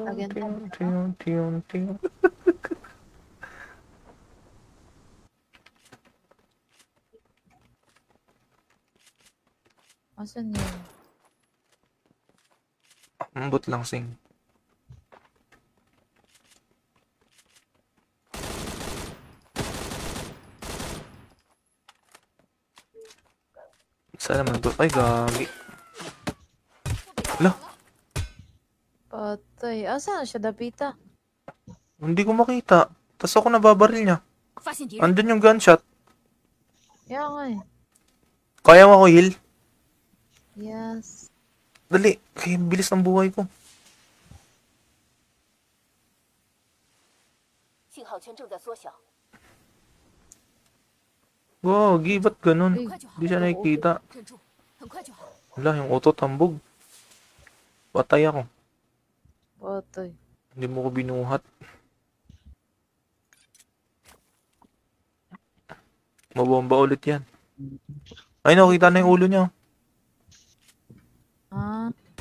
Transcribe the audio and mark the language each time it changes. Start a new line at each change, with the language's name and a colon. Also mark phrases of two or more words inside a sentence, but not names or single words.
Filipino: Lagyan pa ting ba? ting ting ting. Asan yun?
Cebuano: Ambot lang sing.
Filipino: Saan naman to? Ay, gagi. Ala, Patay. Asan siya, Dapita? hindi ko makita. Tapos ako nababaril niya.
Chinese: 发现敌人，
Filipino: Andun yung gunshot. Kaya nga eh. Kaya mo ako heal? Yes. Dali. Kaya bilis ng buhay ko.
Chinese: 信号圈正在缩小，
Filipino: Gagi, ba't ganun?
Chinese: 很快就好
Filipino: Hindi，siya nakikita.
Chinese: 忍住，很快就好。
Filipino: Wala, yung auto tambog. Patay ako. Patay. Hindi mo ko binuhat. Mabomba ulit yan. Ay, nakita na yung ulo niya. Ah,